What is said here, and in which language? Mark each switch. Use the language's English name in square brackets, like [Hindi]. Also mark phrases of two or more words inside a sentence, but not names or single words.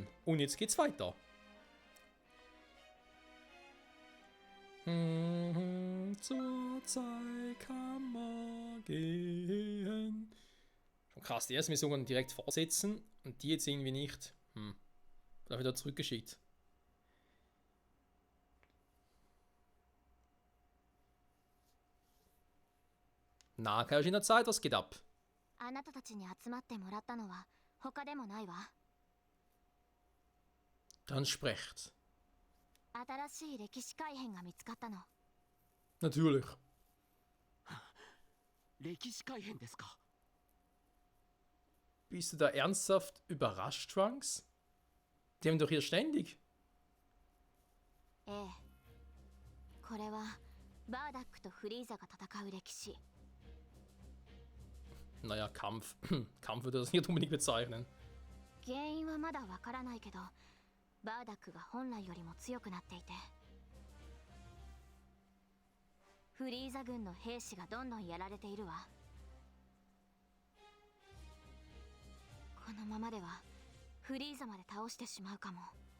[German] Und jetzt geht's weiter. Zur Zeit kann man gehen. Schon krass, die erste Mission direkt vorsetzen und die jetzt irgendwie nicht. Da wieder zurückgeschickt. Na, Kaioshin der Zeit, was geht ab? [Japanese] あなたたちに集まってもらったのは他でもないわ。 [German] Dann sprecht. [Japanese] 新しい歴史改変が見つかったの。 [German] Natürlich. [Japanese] 歴史改変ですか。 [German] Bist du da ernsthaft überrascht, Trunks? Die haben doch hier ständig. [Japanese] ええ。これはバーダックとフリーザが戦う歴史。 [German] Naja, Kampf. Kampf würde das nicht unbedingt bezeichnen. [Japanese] 原因はまだわからないけど、バーダックが本来よりも強くなっていて、フリーザ軍の兵士がどんどんやられているわ。このままではフリーザまで倒してしまうかも。